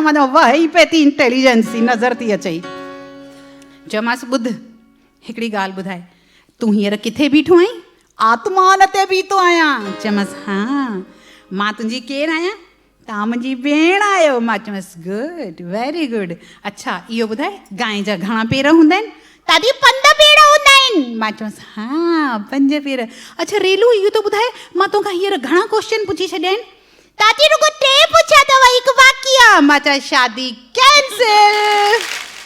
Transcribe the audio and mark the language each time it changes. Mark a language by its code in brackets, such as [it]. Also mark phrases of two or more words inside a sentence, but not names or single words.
[sd] मां त वही पे थी इंटेलिजेंस ई नज़र थी अचई। चयोमांसि ॿुध, हिकिड़ी ॻाल्हि ॿुधाए, तूं हींअर किथे बीठो आहीं? आत्मान ते बीठो आहियां। चयोमांसि हा, मां तुंहिंजी केरु आहियां? तव्हां मुंहिंजी भेण आहियो। मां चयोमांसि [en] good, very good. [sd] अच्छा इहो ॿुधाए, गांइ जा घणा पेर हूंदा आहिनि? दादी 5 पेर हूंदा आहिनि। मां चयोमांसि हा 5 पेर। अच्छा रेलू इहो त ॿुधाए, मां तोखां हींअर घणा क्वेश्चन पुछी छॾिया आहिनि? दादी रुगो 3 पुछिया अथव, हिकु बाक़ी आहे। मां चयो शादी कैंसिल।